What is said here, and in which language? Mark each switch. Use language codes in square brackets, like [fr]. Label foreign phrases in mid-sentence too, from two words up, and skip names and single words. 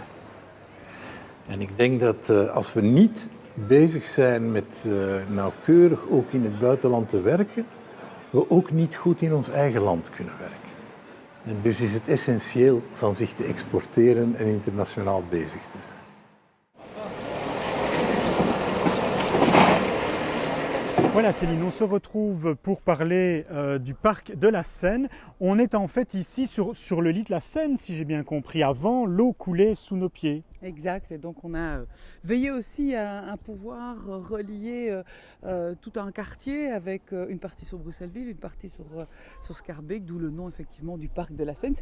[nl] En ik denk dat als we niet bezig zijn met nauwkeurig ook in het buitenland te werken, we ook niet goed in ons eigen land kunnen werken. En dus is het essentieel van zich te exporteren en internationaal bezig te zijn. [fr] Voilà Céline, on se retrouve pour parler du parc de la Seine. On est en fait ici sur le lit de la Seine, si j'ai bien compris. Avant, l'eau coulait sous nos pieds. Exact, et donc on a veillé aussi à pouvoir relier tout un quartier avec une partie sur Bruxelles-Ville, une partie sur Schaerbeek, d'où le nom effectivement du parc de la Seine.